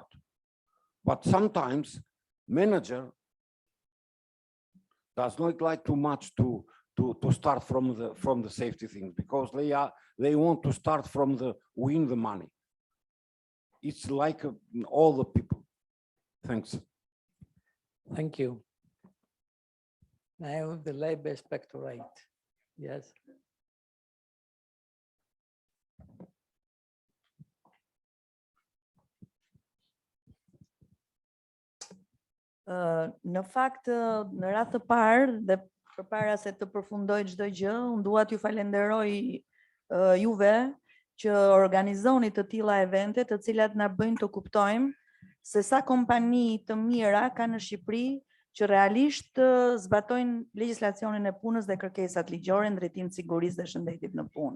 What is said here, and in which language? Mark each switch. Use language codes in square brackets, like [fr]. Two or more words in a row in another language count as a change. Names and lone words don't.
[en] But sometimes manager does not like too much to to start from the safety things, because they want to start from the win the money. It's like all the people. Thanks. Thank you. Now the Labor Inspectorate. Yes. [sq] Në fakt, në radhë të parë dhe përpara se të përfundoj çdo gjë, unë dua t'ju falenderoj juve që organizoni të tilla evente, të cilat na bëjnë të kuptojmë se sa kompani të mira ka në Shqipëri që realisht zbatojnë legjislacionin e punës dhe kërkesat ligjore në drejtim të sigurisë dhe shëndetit në punë.